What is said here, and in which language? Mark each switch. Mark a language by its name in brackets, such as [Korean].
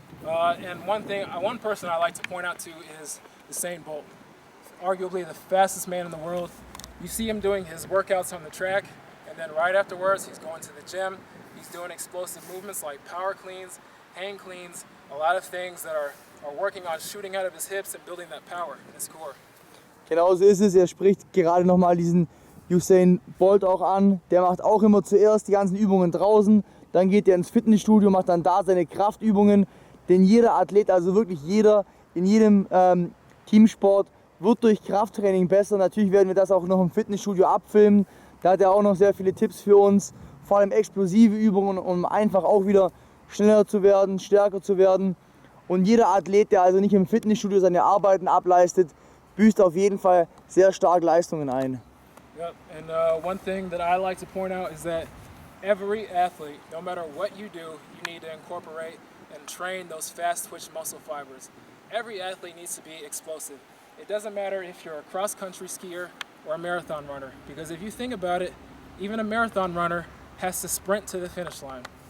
[English] And one person I like to point out to is Usain Bolt, arguably the fastest man in the world. You see him doing his workouts on the track, and then right afterwards he's going to the gym. He's doing explosive movements like power cleans, hang cleans, a lot of things that are working on shooting out of his hips and building that power in his core. [German] Genau so ist es. Er spricht gerade nochmal diesen Usain Bolt auch an. Der macht auch immer zuerst die ganzen Übungen draußen, dann geht er ins Fitnessstudio, macht dann da seine Kraftübungen. Denn jeder Athlet, also wirklich jeder in jedem Teamsport, wird durch Krafttraining besser. Natürlich werden wir das auch noch im Fitnessstudio abfilmen. Da hat er auch noch sehr viele Tipps für uns. Vor allem explosive Übungen, um einfach auch wieder schneller zu werden, stärker zu werden. Und jeder Athlet, der also nicht im Fitnessstudio seine Arbeiten ableistet, büßt auf jeden Fall sehr stark Leistungen ein. Yep. [English] And one thing that I like to point out is that every athlete, no matter what you do, you need to incorporate and train those fast twitch muscle fibers. Every athlete needs to be explosive. It doesn't matter if you're a cross-country skier or a marathon runner, because if you think about it, even a marathon runner has to sprint to the finish line.